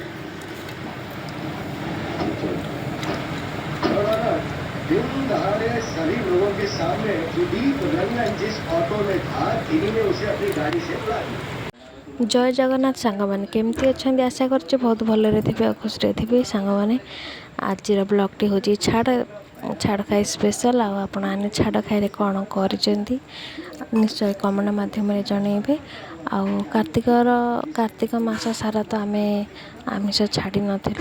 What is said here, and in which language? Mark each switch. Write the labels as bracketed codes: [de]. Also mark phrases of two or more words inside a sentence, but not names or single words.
[hi] दिन दहाड़े सभी लोगों के सामने सुदीप रंगन जिस ऑटो में था किन्हीं ने उसे अपनी गाड़ी से बुला लिया। [or] ଜୟ ଜଗନ୍ନାଥ ସାଙ୍ଗମାନେ, କେମିତି ଅଛନ୍ତି? ଆଶା କରୁଛି ବହୁତ ଭଲରେ ଥିବେ ଆଉ ଖୁସିରେ ଥିବେ ସାଙ୍ଗମାନେ। ଆଜିର ବ୍ଲଗ୍ଟି ହେଉଛି ଛାଡ଼ ଖାଇ ସ୍ପେଶାଲ। ଆଉ ଆପଣମାନେ ଛାଡ଼ ଖାଇରେ କ'ଣ କରିଛନ୍ତି ନିଶ୍ଚୟ କମେଣ୍ଟ ମାଧ୍ୟମରେ ଜଣାଇବେ। ଆଉ କାର୍ତ୍ତିକ ମାସ ସାରା ତ ଆମେ ଆମିଷ ଛାଡ଼ି ନଥିଲୁ।